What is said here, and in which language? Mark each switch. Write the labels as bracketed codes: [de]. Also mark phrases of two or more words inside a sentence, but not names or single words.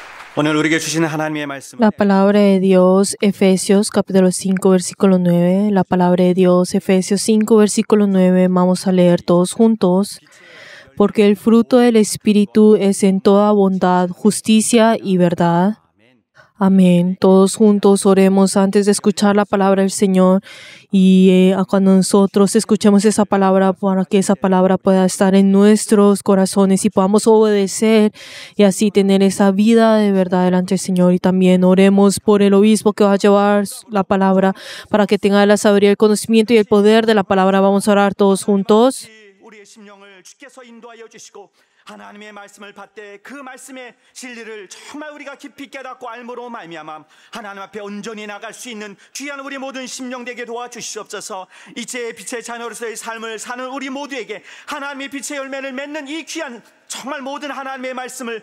[ko] 오늘 우리에게 주시는 하나님의 말씀은 [es] La palabra de Dios, Efesios capítulo 5, versículo 9. La palabra de Dios, Efesios 5, versículo 9. Vamos a leer todos juntos. Porque el fruto del Espíritu es en toda bondad, justicia y verdad. Amén. Todos juntos oremos antes de escuchar la palabra del Señor y cuando nosotros escuchemos esa palabra, para que esa palabra pueda estar en nuestros corazones y podamos obedecer y así tener esa vida de verdad delante del Señor. Y también oremos por el obispo que va a llevar la palabra para que tenga la sabiduría, el conocimiento y el poder de la palabra. Vamos a orar todos juntos. [ko] 우리의 심령을 주께서 인도하여 주시고 하나님의 말씀을 받되 그 말씀의 진리를 정말 우리가 깊이 깨닫고 알므로 말미암아 하나님 앞에 온전히 나갈 수 있는 귀한 우리 모든 심령 되게 도와주시옵소서. 이제의 빛의 자녀로서의 삶을 사는 우리 모두에게 하나님의 빛의 열매를 맺는 이 귀한 정말 모든 하나님의 말씀을